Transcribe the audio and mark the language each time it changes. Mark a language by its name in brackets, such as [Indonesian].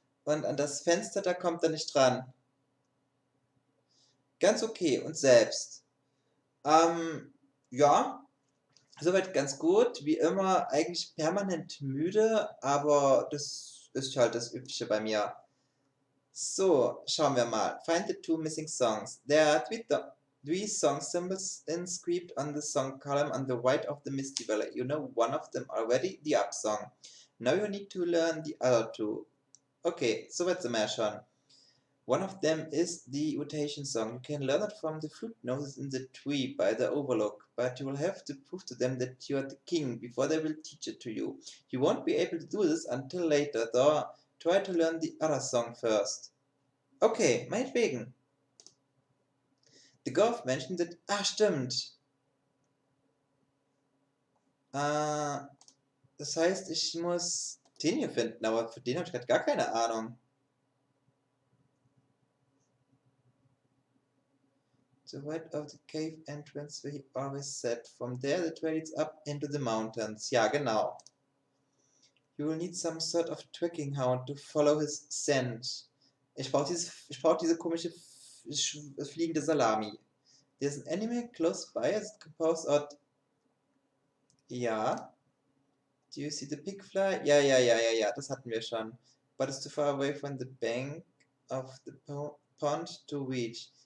[German] Und an das Fenster, da kommt er nicht dran. Ganz okay, und selbst. Ja, soweit ganz gut. Wie immer, eigentlich permanent müde, aber das ist halt das Übliche bei mir. So, schauen wir mal. [English] Find the 2 missing songs. There are three song symbols inscribed on the song column on the right of the Misty Valley. You know one of them already, the up song. Now you need to learn the other 2. [German] Okay, soweit sind wir ja schon. [English] One of them is the rotation song. You can learn it from the flute notes in the tree by the overlook, but you will have to prove to them that you are the king before they will teach it to you. You won't be able to do this until later, though. Try to learn the other song first. Okay, [German] meinetwegen. [English] The Gorf mentioned that... [German] Ah, stimmt. Das heißt, ich muss den hier finden, aber für den habe ich gerade gar keine Ahnung. [English] To the right of the cave entrance where he always sat. From there the trail leads up into the mountains. [German] Ja, genau. [English] You will need some sort of tracking hound to follow his scent. [German] Ich brauche diese komische fliegende Salami. [English] There's an animal close by as it composed out. [German] Ja. [English] Do you see the pig fly? [German] Ja, das hatten wir schon. [English] But it's too far away from the bank of the pond to reach.